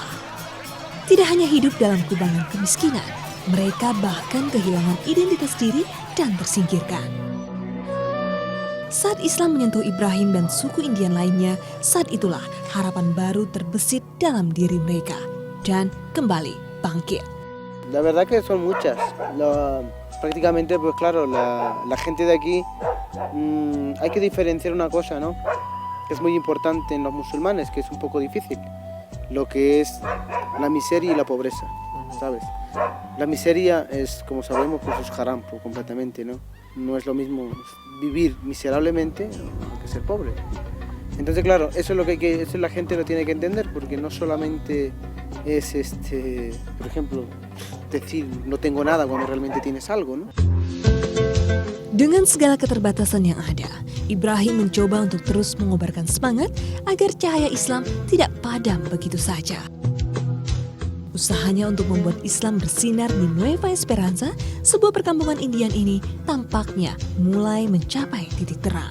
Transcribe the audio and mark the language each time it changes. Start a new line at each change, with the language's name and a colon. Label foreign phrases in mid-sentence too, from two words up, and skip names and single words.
Indonesian: Tidak hanya hidup dalam kubangan kemiskinan, mereka bahkan kehilangan identitas diri dan tersingkirkan. Saat Islam menyentuh Ibrahim dan suku Indian lainnya, saat itulah harapan baru terbesit dalam diri mereka dan kembali bangkit.
Spanish: La verdad que son muchas. Prácticamente, pues claro, la gente de aquí, hay que diferenciar una cosa, ¿no? Que es muy importante en los musulmanes, que es un poco difícil, lo que es la miseria y la pobreza, ¿sabes? La miseria es, como sabemos, pues es haram completamente, ¿no? No es lo mismo vivir miserablemente que ser pobre. Entonces, claro, eso es eso la gente lo tiene que entender, porque no solamente es por ejemplo, decir no tengo nada cuando realmente tienes algo, ¿no?
Indonesian: Dengan segala keterbatasan yang ada, Ibrahim mencoba untuk terus mengobarkan semangat agar cahaya Islam tidak padam begitu saja. Usahanya untuk membuat Islam bersinar di Nueva Esperanza, sebuah perkampungan Indian ini tampaknya mulai mencapai titik terang.